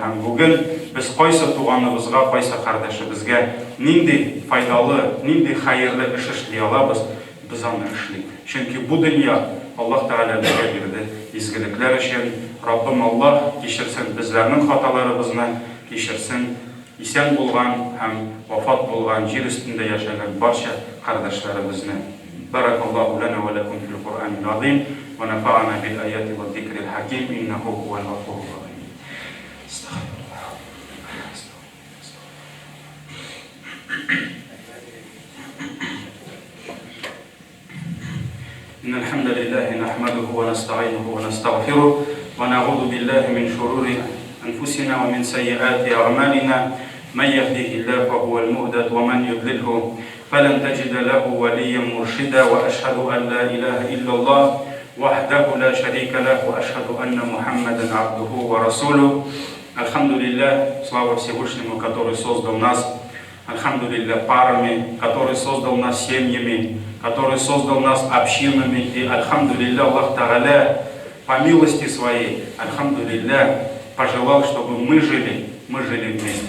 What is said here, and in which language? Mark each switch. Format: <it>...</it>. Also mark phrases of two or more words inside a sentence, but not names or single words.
<tt>Һәм бүген без кайсы туганыбызга, кайсы кардәшебезгә нинди файдалы, нинди хәерле эш эшли алабыз, без аны эшлик. Чөнки бу дөнья Аллаһ Тәгалә безгә бирде изгелекләр өчен. Раббым Аллаһ кичерсен безләрнең хаталарыбызны, кичерсен исән булган һәм вафат булган җир өстендә яшәгән барча кардәшләребезне.</tt> <ar>بارك الله لنا ولكم في القرآن العظيم ونفعنا بالآيات والذكر الحكيم إنه هو الغفور الرحيم. إن الحمد لله نحمده ونستعينه ونستغفره ونعوذ بالله من شرور أنفسنا ومن سيئات أعمالنا من يهده الله فهو المهتد ومن يضلله فلن تجد له وليا مرشدا وأشهد أن لا إله إلا الله وحده لا شريك له وأشهد أن محمدا عبده ورسوله.</ar> <ru>Альхамдулиллах, слава Всевышнему, который создал нас. Альхамдулиллах, парами, который создал нас семьями, который создал нас общинами. И альхамдулиллах, Аллах Тааля по милости своей, альхамдулиллах, пожелал, чтобы мы жили вместе.</ru>